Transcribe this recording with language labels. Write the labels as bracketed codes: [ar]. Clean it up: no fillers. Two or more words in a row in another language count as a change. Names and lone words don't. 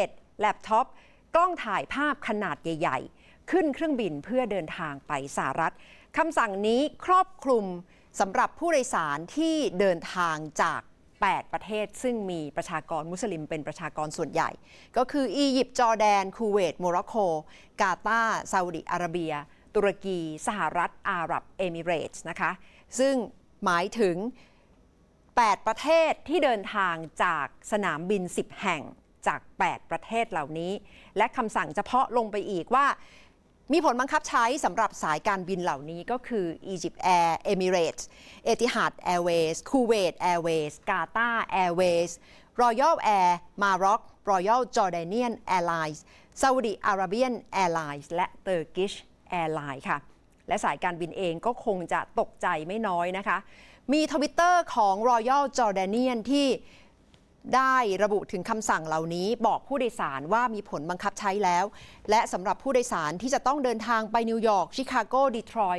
[th] ตแล็ปท็อปกล้องถ่ายภาพขนาดใหญ่ๆขึ้นเครื่องบินเพื่อเดินทางไปสหรัฐคำสั่งนี้ครอบคลุมสำหรับผู้โดยสารที่เดินทางจาก8 ประเทศซึ่งมีประชากรมุสลิมเป็นประชากรส่วนใหญ่ก็คืออียิปต์จอร์แดนคูเวตโมร็อกโกกาตาร์ซาอุดิอาระเบียตุรกีสหรัฐอาหรับเอมิเรตส์นะคะซึ่งหมายถึง 8 ประเทศที่เดินทางจากสนามบิน10 แห่งจาก8 ประเทศเหล่านี้และคำสั่งเฉพาะลงไปอีกว่ามีผลบั งคับใช้สำหรับสายการบินเหล่านี้ก็คือ Egypt Air Emirates Etihad Airways Kuwait Airways Qatar Airways Royal Air Maroc Royal Jordanian Airlines Saudi Arabian Airlines และ Turkish Airlines ค่ะและสายการบินเองก็คงจะตกใจไม่น้อยนะคะมีทวิตเตอร์ของ Royal Jordanian ที่ได้ระบุถึงคำสั่งเหล่านี้บอกผู้โดยสารว่ามีผลบังคับใช้แล้วและสำหรับผู้โดยสารที่จะต้องเดินทางไปนิวยอร์กชิคาโกดีทรอยต์